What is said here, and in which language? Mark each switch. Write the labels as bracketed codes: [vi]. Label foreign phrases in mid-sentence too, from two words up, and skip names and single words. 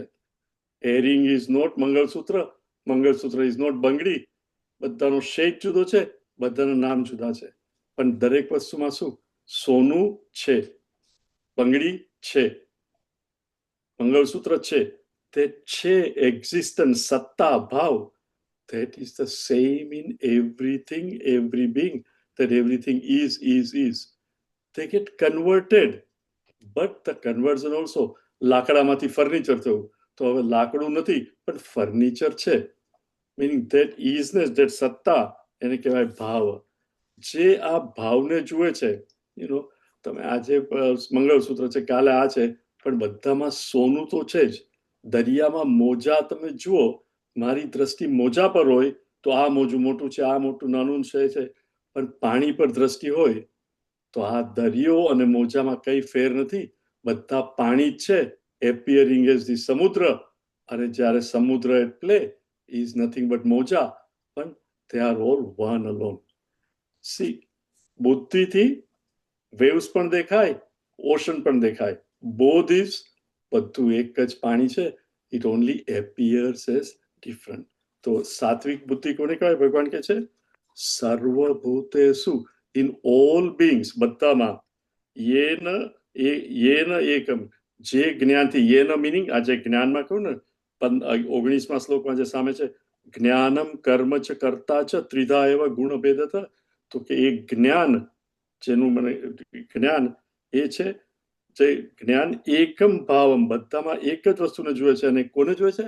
[en] earring is not મંગળસૂત્ર, મંગળસૂત્ર is not બંગડી. [gu] બધાનો શેપ જુદો છે, બધાના નામ જુદા છે, પણ દરેક વસ્તુમાં શું? સોનું છે. બંગડી છે, મંગળસૂત્ર છે, તે છે એક્ઝિસ્ટન્સ, સત્તા, ભાવ, [en] that is the same in everything, every being, that everything is. They get converted, but the conversion also, [gu] લાકડામાંથી ફર્નિચર થયું, તો હવે લાકડું નથી પણ ફર્નિચર છે, [en] meaning that isness, that સત્તા, એને કહેવાય ભાવ. [gu] જે આ ભાવને જુએ છે, તમે આજે મંગળસૂત્ર છે, કાલે આ છે, પણ બધામાં સોનું તો છે જ. દરિયામાં મોજા તમે જુઓ, મારી દ્રષ્ટિ મોજા પર હોય તો આ મોજું મોટું છે, આ મોટું નાનું છે, પણ પાણી પર દ્રષ્ટિ હોય તો આ દરિયો અને મોજામાં કઈ ફેર નથી, બધા પાણી જ છે, [en] appearing as the [gu] સમુદ્ર. અને જ્યારે સમુદ્ર એટલે [en] is nothing but [gu] મોજા, પણ [en] they are all one alone. [gu] સી, બુદ્ધિથી વેવ્સ પણ દેખાય, ઓશન પણ દેખાય, બોધ ઇઝ, બધું એક જ પાણી છે, [en] it only appears as different. [gu] તો સાત્વિક બુદ્ધિ કોને કહેવાય? ભગવાન કહે છે સર્વભૂતેષુ, [en] in all beings, [gu] બધામાં, [sa] યેન એકમ, [gu] જે જ્ઞાનથી, યેન મિનિંગ, આ જે જ્ઞાનમાં કહું ને 19મા શ્લોકમાં જે સામે છે, [sa] જ્ઞાનમ કર્મ ચ કર્તા ચ ત્રિધા એવા ગુણ ભેદત, [gu] તો કે એ જ્ઞાન, જેનું મને જ્ઞાન એ છે, જે જ્ઞાન [sa] એકમ ભાવમ, [gu] બધામાં એક જ વસ્તુને જુએ છે, અને કોને જુએ છે?